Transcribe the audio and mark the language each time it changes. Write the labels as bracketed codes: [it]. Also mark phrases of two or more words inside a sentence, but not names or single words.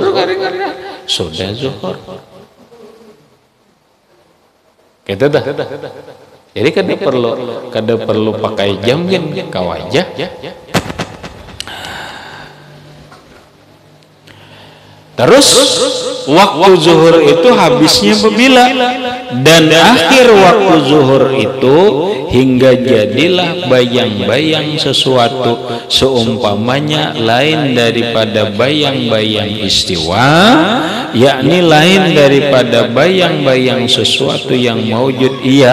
[id] Sudah zuhur. Kita dah. [bjn] Jadi kada perlu pakai jam kan kau aja. [id] Terus waktu zuhur itu habisnya bila, [ms] dan akhir waktu zuhur itu hingga jadilah bayang-bayang sesuatu seumpamanya lain daripada bayang-bayang istiwa, yakni lain daripada bayang-bayang sesuatu yang maujud ia